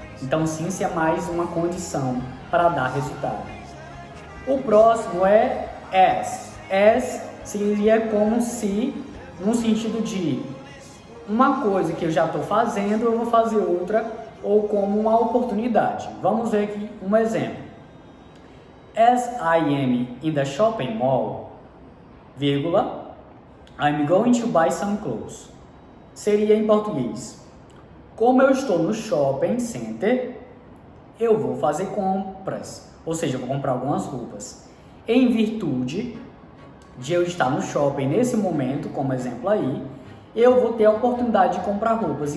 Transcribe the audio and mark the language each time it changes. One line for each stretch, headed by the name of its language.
Portuguese: Então, since é mais uma condição para dar resultado. O próximo é as. As seria como se, no sentido de uma coisa que eu já estou fazendo, eu vou fazer outra, ou como uma oportunidade. Vamos ver aqui um exemplo.
English: As I am in the shopping mall, vírgula, I'm going to buy some clothes.
Portuguese: Seria em português. Como eu estou no shopping center, eu vou fazer compras. Ou seja, eu vou comprar algumas roupas. Em virtude de eu estar no shopping nesse momento, como exemplo aí, eu vou ter a oportunidade de comprar roupas.